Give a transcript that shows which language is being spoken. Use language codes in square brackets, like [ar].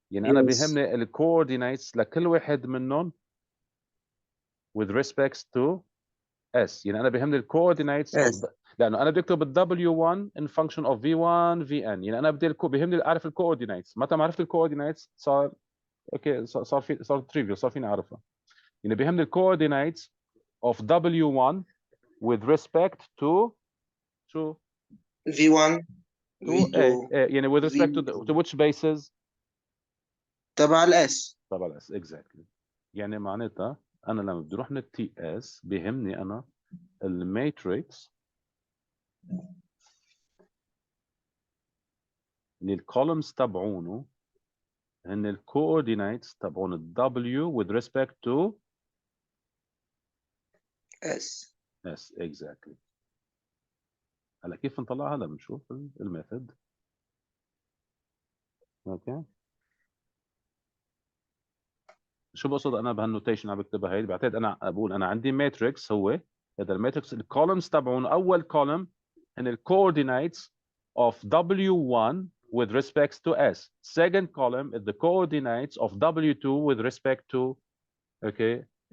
[ar] يعني انا بيهمني الكوردينيتس لكل واحد منهم [en] with respect to S. [ar] يعني انا بيهمني الكوردينيتس لانه انا بدي اكتب ال W1 in function of V1 VN. يعني انا بيهمني اعرف الكوردينيتس، متى ما عرفت الكوردينيتس صار اوكي صار تريفيال صار فيني اعرفها. يعني بيهمني الكوردينيتس [en] of W1 with respect to [ar] شو [en] V1 to V2 [ar] يعني [en] with respect to which bases [ar] تبع الاس. طبعا الاس exactly. يعني معناتها انا لما بدي اروح من التي اس بيهمني انا الماتريكس اللي الكولمز تبعونه هن الكوردينيتس تبعون ال W with respect to اس. S exactly. هلا كيف نطلع هذا بنشوف الميثود. اوكي شو بقصد انا بهالنوتيشن عم بكتبها هي؟ بعتقد انا بقول انا عندي ماتريكس، هو هذا الماتريكس الكولمز تبعون اول كولم هن الكوردينيتس [en] of W1 with respect to S. Second column is the coordinates of W2 with respect to okay